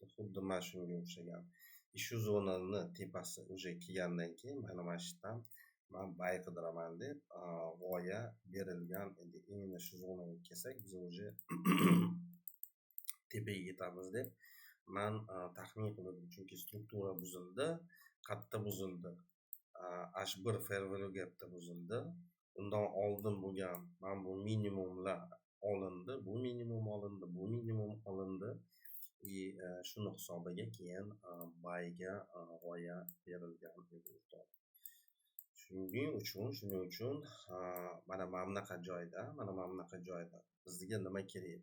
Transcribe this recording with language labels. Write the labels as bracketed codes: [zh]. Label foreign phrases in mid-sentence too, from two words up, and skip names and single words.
[uz] Xuddi mana shunga o'xshagan. Shu zonani tepasi уже kelgandan keyin mana shu yerdan men buy qidiraman deb g'oya berilgan edi. Endi shu zonaga kelsak, biz уже tepaga yetamiz deb men taxmin qildim. Chunki struktura buzildi. Qayerda buzildi? H1 [en] fair value gapda [uz] buzildi. Undan oldin bo'lgan mana bu minimumlar olindi. Bu minimum olindi. Shuni hisobiga keyin buyga g'oya berilgan edi. Shuning uchun mana bunaqa joyda bizga nima kerak?